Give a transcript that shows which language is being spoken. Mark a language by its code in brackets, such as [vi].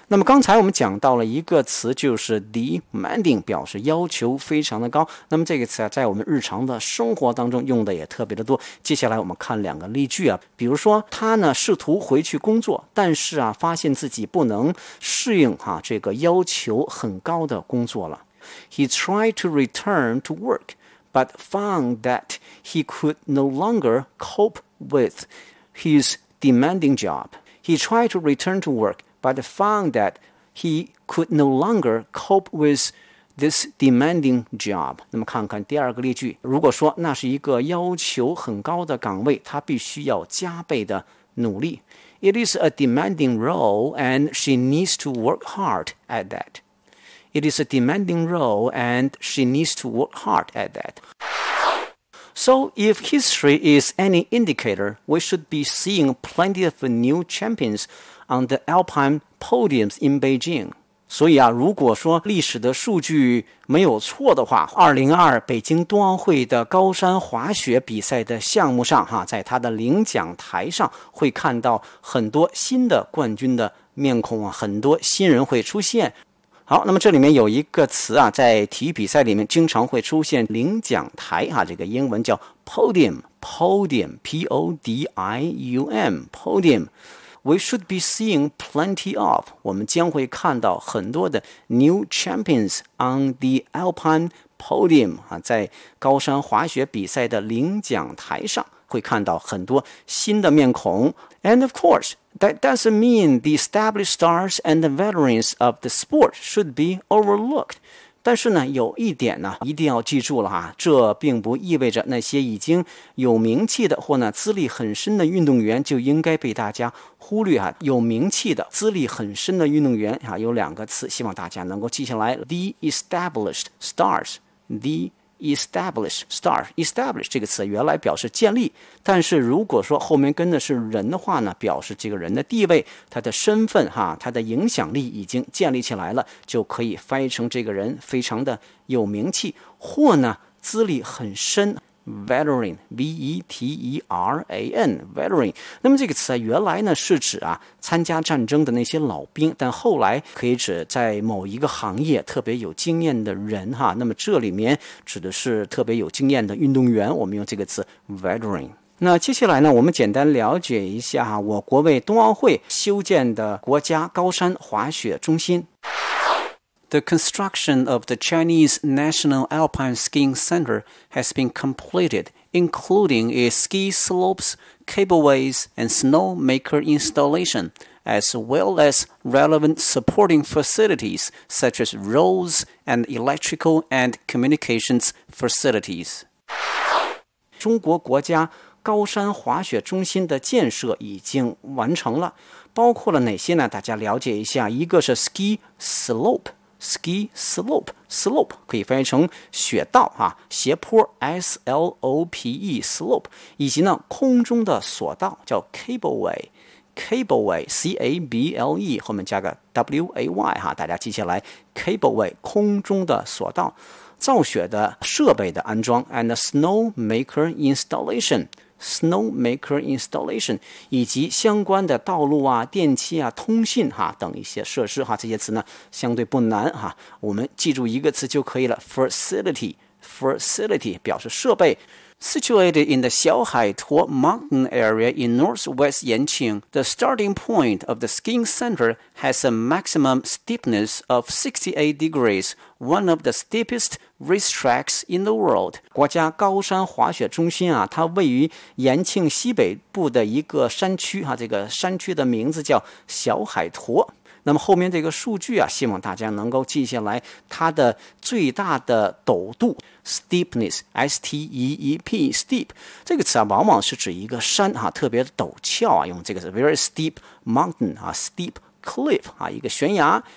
[zh] 那么刚才我们讲到了一个词就是 demanding 表示要求非常的高，那么这个词啊在我们日常的生活当中用的也特别的多。接下来我们看两个例句啊，比如说他呢试图回去工作，但是啊发现自己不能适应哈、这个要求很高的工作了。 [en] He tried to return to work, but found that he could no longer cope with his demanding job. He tried to return to work, but found that he could no longer cope with this demanding job. [zh] 那么看看第二个例句，如果说那是一个要求很高的岗位，他必须要加倍的努力。 [en] It is a demanding role, and she needs to work hard at that. It is a demanding role, and she needs to work hard at that. So, if history is any indicator, we should be seeing plenty of new champions on the Alpine podiums in Beijing. [zh] 所以啊，如果说历史的数据没有错的话，2022北京冬奥会的高山滑雪比赛的项目上，在它的领奖台上会看到很多新的冠军的面孔，很多新人会出现。好，那么这里面有一个词啊，在体育比赛里面经常会出现领奖台啊，这个英文叫 podium,podium,p-o-d-i-u-m,podium。 [en] We should be seeing plenty of, [zh] 我们将会看到很多的 [en] new champions on the alpine podium [zh] 啊，在高山滑雪比赛的领奖台上会看到很多新的面孔。 [en] And of course, that doesn't mean the established stars and the veterans of the sport should be overlooked. [zh] 但是呢，有一点呢，一定要记住了哈，这并不意味着那些已经有名气的或呢资历很深的运动员就应该被大家忽略哈。有名气的、资历很深的运动员哈，有两个词，希望大家能够记下来 ： [en] the established stars, the established stars. [zh] Established 这个词原来表示建立，但是如果说后面跟的是人的话呢，表示这个人的地位、他的身份哈、他的影响力已经建立起来了，就可以翻译成这个人非常的有名气，或呢资历很深。 [en] Veteran, V-E-T-E-R-A-N, veteran. [zh] 那么这个词啊，原来呢是指啊参加战争的那些老兵，但后来可以指在某一个行业特别有经验的人哈。那么这里面指的是特别有经验的运动员，我们用这个词 veteran。那接下来呢，我们简单了解一下哈，我国为冬奥会修建的国家高山滑雪中心。 [en] The construction of the Chinese National Alpine Skiing Center has been completed, including its ski slopes, cableways, and snowmaker installation, as well as relevant supporting facilities such as roads and electrical and communications facilities. [zh] 中国国家高山滑雪中心的建设已经完成了，包括了哪些呢？大家了解一下，一个是 ski slope。Ski slope, slope 可以翻译成雪道、斜坡 S-L-O-P-E, slope 以及呢空中的索道叫 cableway, cableway, C-A-B-L-E 后面加个 W-A-Y、大家记下来 cableway, 空中的索道造雪的设备的安装 [en] and snowmaker installation, [zh] snowmaker installation 以及相关的道路啊、电器啊、通信哈等一些设施哈，这些词呢相对不难哈，我们记住一个词就可以了 facility, facility 表示设备 [en] Situated in the Xiaohaituo mountain area in northwest Yanqing, the starting point of the skiing center has a maximum steepness of 68 degrees, one of the steepestracetracks in the world. [zh] 国家高山滑雪中心啊，它位于延庆西北部的一个山区啊，这个山区的名字叫小海坨。那么后面这个数据啊，希望大家能够记下来，它的最大的陡度 steepness, S-T-E-E-P, steep 这个词啊，往往是指一个山啊，特别陡峭啊，用这个词 [en] very steep mountain [zh] 啊 [en] steep cliff [zh] 啊，一个悬崖。